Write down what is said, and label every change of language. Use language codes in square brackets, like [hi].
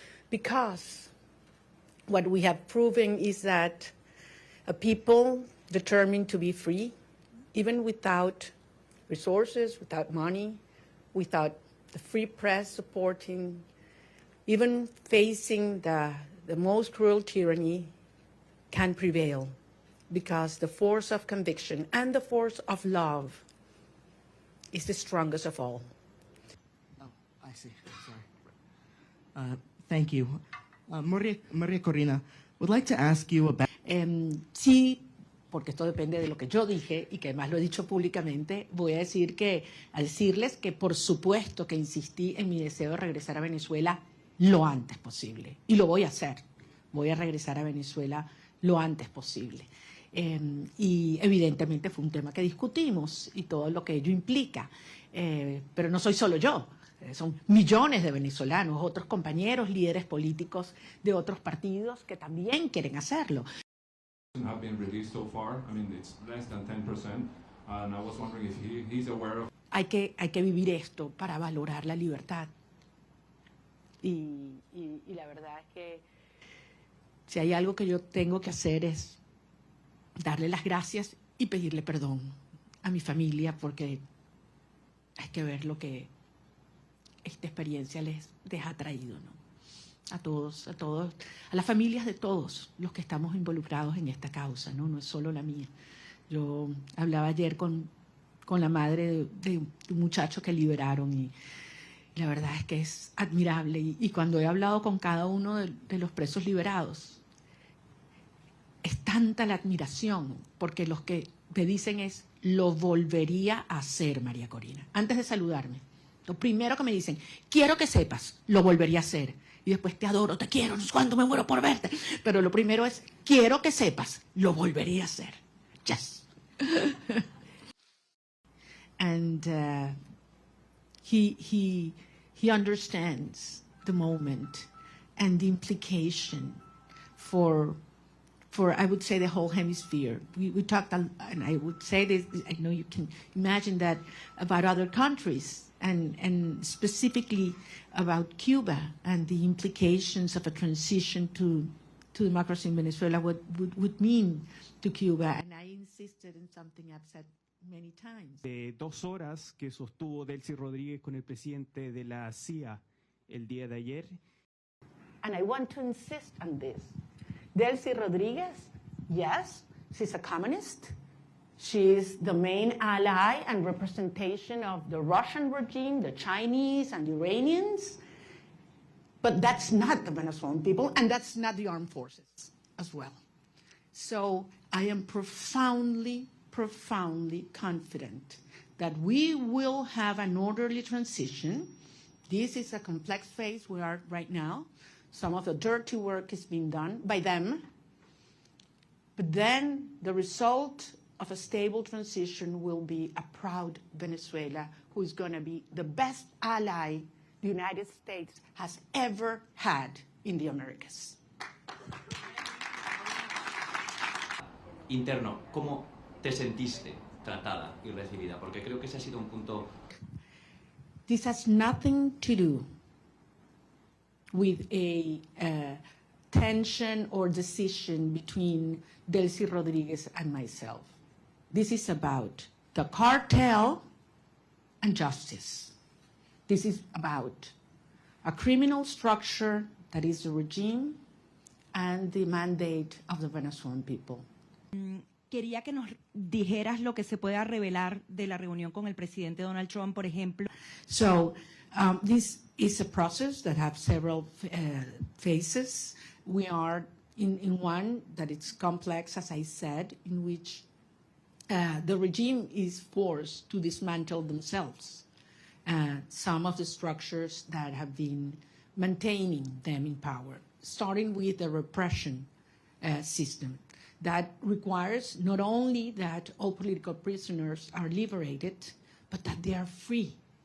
[en] Because what we have proven is that a people determined to be free, even without resources, without money, without the free press supporting, even facing the most cruel tyranny, can prevail, because the force of conviction and the force of love is the strongest of all. Oh, I see. Sorry. Thank you. Maria Corina, would like to ask you about... [es] Sí, porque esto depende de lo que yo dije y que además lo he dicho públicamente, voy a decirles que por supuesto que insistí en mi deseo de regresar a Venezuela lo antes posible. Y lo voy a hacer. Voy a regresar a Venezuela lo antes posible. Y evidentemente fue un tema que discutimos y todo lo que ello implica. Pero no soy solo yo. Son millones de venezolanos, otros compañeros, líderes políticos de otros partidos que también quieren hacerlo. [en] Have been released so far. I mean, it's less than 10%, and I was wondering if he's aware of... [es] Hay que vivir esto para valorar la libertad. Y la verdad es que si hay algo que yo tengo que hacer es darle las gracias y pedirle perdón a mi familia, porque hay que ver lo que esta experiencia les ha traído, ¿no? A todos, a las familias de todos los que estamos involucrados en esta causa, ¿no? No es solo la mía. Yo hablaba ayer con la madre de un muchacho que liberaron y la verdad es que es admirable. Y cuando he hablado con cada uno de los presos liberados, es tanta la admiración, porque los que me dicen es, lo volvería a hacer, María Corina. Antes de saludarme, lo primero que me dicen, quiero que sepas, lo volvería a hacer. Y después, te adoro, te quiero, no sé cuánto me muero por verte. Pero lo primero es, quiero que sepas, lo volvería a hacer. [en] Yes. And he understands the moment and the implication for I would say the whole hemisphere. We talked, and I would say this, I know you can imagine that about other countries, and specifically about Cuba and the implications of a transition to democracy in Venezuela, what would mean to Cuba. And I insisted in something I've said many times. [es] 2 horas que sostuvo Delcy Rodríguez con el presidente de la CIA el día de ayer. [en] And I want to insist on this. Delcy Rodríguez, yes, she's a communist. She's the main ally and representation of the Russian regime, the Chinese and the Iranians. But that's not the Venezuelan people, and that's not the armed forces as well. So I am profoundly, profoundly confident that we will have an orderly transition. This is a complex phase we are right now. Some of the dirty work is being done by them. But then the result of a stable transition will be a proud Venezuela who is going to be the best ally the United States has ever had in the Americas. [es] Interno, ¿cómo te sentiste tratada y recibida? Porque creo que ese ha sido un punto... [en] This has nothing to do with a tension or decision between Delcy Rodríguez and myself. This is about the cartel and justice. This is about a criminal structure that is the regime and the mandate of the Venezuelan people. [es] Quería que nos dijeras lo que se pueda revelar de la reunión con el presidente Donald Trump, por ejemplo. [en] So this is a process that has several phases. We are in one that it's complex, as I said, in which the regime is forced to dismantle themselves some of the structures that have been maintaining them in power, starting with the repression system that requires not only that all political prisoners are liberated, but that they are free.